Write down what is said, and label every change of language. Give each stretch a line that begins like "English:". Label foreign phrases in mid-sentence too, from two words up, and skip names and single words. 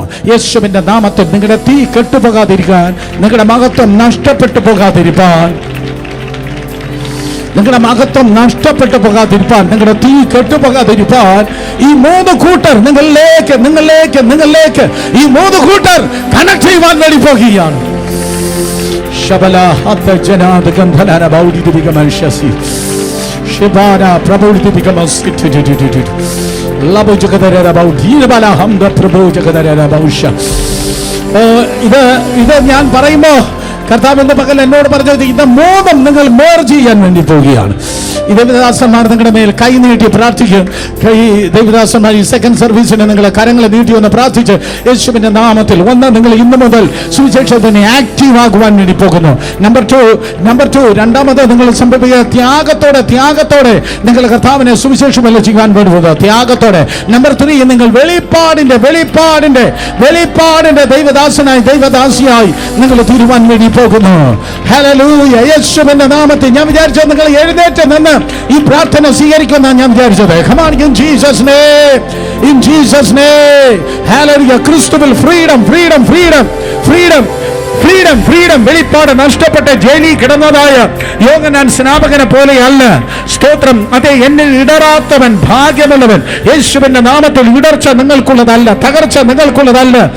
Malayalam: യേശുവിന്റെ നാമത്തിൽ നിങ്ങളുടെ തീ കെട്ടുപോകാതിരിക്കാൻ, നിങ്ങളുടെ മഹത്വം നഷ്ടപ്പെട്ടു പോകാതിരിക്കാൻ, നിങ്ങളുടെ തീ കെട്ടുപോകാതിരിക്കാൻ ഈ 3 കൂട്ടർ നിങ്ങളിലേക്ക് ഈ 3 കൂട്ടർ കണക്ട് ചെയ്യുവാൻ വേണ്ടി പോകുകയാണ്. Shabala hatta janad gandhana baudi dibika manshasi shibana prabudi dibika maskit labo jagadara baudi bala hamda prabhu jagadara bausha. ഇത് ഞാൻ പറയുമ്പോ കർത്താവിന്റെ പകൽ എന്നോട് പറഞ്ഞത്, ഇത് 3 നിങ്ങൾ മേർജ് ചെയ്യാൻ വേണ്ടി പോവുകയാണ്. ഈ ദേവദാസന്മാർ നിങ്ങളുടെ മേൽ കൈ നീട്ടി പ്രാർത്ഥിക്കും. ദേവദാസന്മാർ ഈ
English: second service
Malayalam: നിങ്ങളെ കരങ്ങളെ നീട്ടി ഒന്ന് പ്രാർത്ഥിച്ച് യേശുവിന്റെ നാമത്തിൽ നിങ്ങൾ ഇന്ന് മുതൽ സുവിശേഷത്തിന് ആക്റ്റീവ് ആകുവാൻ വേണ്ടി പോകുന്നു. നമ്പർ 2 രണ്ടാമത് നിങ്ങൾ സംഭവിക്കുക ത്യാഗത്തോടെ നിങ്ങൾ കർത്താവിനെ സുവിശേഷമല്ല ചെയ്യാൻ വേണ്ടി പോകുക, ത്യാഗത്തോടെ. നമ്പർ 3 നിങ്ങൾ വെളിപ്പാടിന്റെ ദൈവദാസിയായി നിങ്ങൾ തീരുവാൻ വേണ്ടി പോകുന്നു. ഹല്ലേലൂയ. യേശുവിന്റെ നാമത്തിൽ ഞാൻ വിചാരിച്ചു നിങ്ങൾ എഴുന്നേറ്റ് നിന്ന് ഈ പ്രാർത്ഥന സ്വീകരിക്കുന്ന ഞാൻ വിചാരിച്ചത്.
English: Come on, in Jesus name. Hallelujah.
Malayalam: ക്രിസ്തുവിൽ ഫ്രീഡം. വെളിപ്പാട് നഷ്ടപ്പെട്ട ജയിലിൽ കിടന്നതായ യോഹന്നാൻ സ്നാപകനെ പോലെയല്ല. സ്തോത്രം. അതെ, എന്നിൽ ഇടറാത്തവൻ ഭാഗ്യമുള്ളവൻ. യേശുവിന്റെ നാമത്തിൽ ഇടർച്ച നിങ്ങൾക്കുള്ളതല്ല, തകർച്ച നിങ്ങൾക്കുള്ളതല്ല.